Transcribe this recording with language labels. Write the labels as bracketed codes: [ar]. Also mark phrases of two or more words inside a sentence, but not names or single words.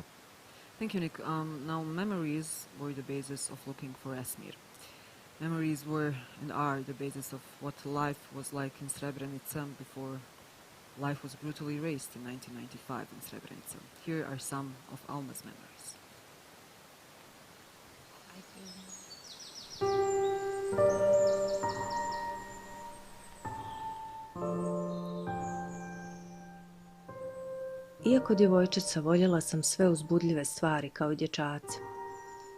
[en] Thank you, Nick. Now, memories were the basis of looking for Esmir. Memories were and are the basis of what life was like in Srebrenica before life was brutally erased in 1995 in Srebrenica. Here are some of Alma's memories. [bs] Iako djevojčica, voljela sam sve uzbudljive stvari kao dječaci.